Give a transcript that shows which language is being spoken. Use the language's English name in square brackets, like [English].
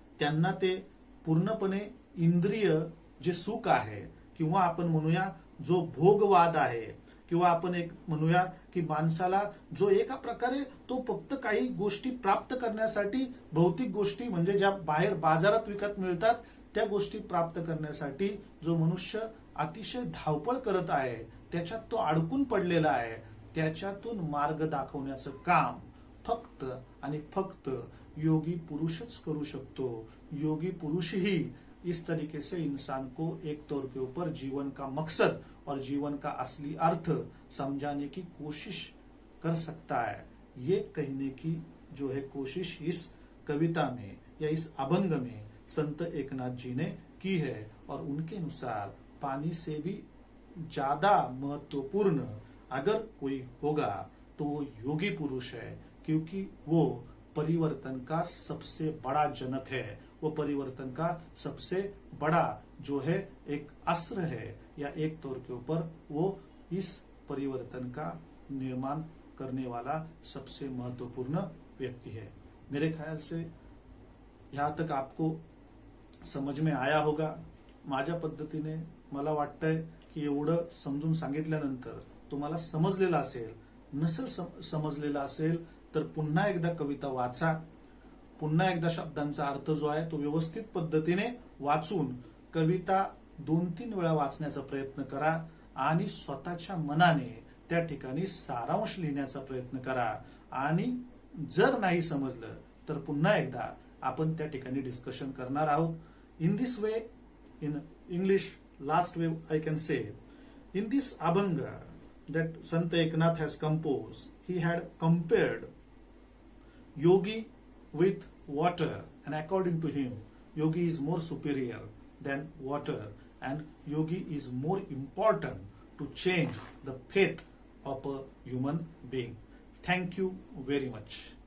[Marathi] त्यांना ते पूर्णपणे इंद्रिय जे सुख आहे किंवा आपण म्हणूया जो भोगवाद आहे किंवा आपण एक म्हणूया की माणसाला जो एका प्रकारे तो फक्त काही गोष्टी प्राप्त करण्यासाठी, भौतिक गोष्टी म्हणजे ज्या बाहेर बाजारात विकत मिळतात त्या गोष्टी प्राप्त करण्यासाठी जो मनुष्य अतिशय धावपळ करत आहे, त्याच्यात तो अडकून पडलेला आहे, त्याच्यातून मार्ग दाखवण्याचं काम फक्त आणि फक्त योगी पुरुषच करू शकतो. [Hindi] योगी पुरुष ही इस तरीके से इंसान को एक तौर के ऊपर जीवन का मकसद और जीवन का असली अर्थ समझाने की कोशिश कर सकता है. ये कहने की जो है कोशिश इस कविता में या इस अभंग में संत एकनाथ जी ने की है. और उनके अनुसार पानी से भी ज्यादा महत्वपूर्ण अगर कोई होगा तो वो योगी पुरुष है, क्योंकि वो परिवर्तन का सबसे बड़ा जनक है. वो परिवर्तन का सबसे बड़ा जो है एक अस्त्र है या एक तौर के ऊपर वो इस परिवर्तन का निर्माण करने वाला सबसे महत्वपूर्ण व्यक्ति है. मेरे ख्याल से यहाँ तक आपको समझ में आया होगा. [Marathi] माझ्या पद्धतीने मला वाटतंय की एवढं समजून सांगितल्यानंतर तुम्हाला समजलेलं असेल. नसेल समजलेलं असेल तर पुन्हा एकदा कविता वाचा. पुन्हा एकदा शब्दांचा अर्थ जो आहे तो व्यवस्थित पद्धतीने वाचून कविता 2-3 वेळा वाचण्याचा प्रयत्न करा आणि स्वतःच्या मनाने त्या ठिकाणी सारांश लिहिण्याचा प्रयत्न करा. आणि जर नाही समजलं तर पुन्हा एकदा आपण त्या ठिकाणी डिस्कशन करणार आहोत. [English] In this way, in English, last way I can say, in this Abhanga that Sant Eknath has composed, he had compared yogi with water, and according to him, yogi is more superior than water, and yogi is more important to change the faith of a human being. Thank you very much.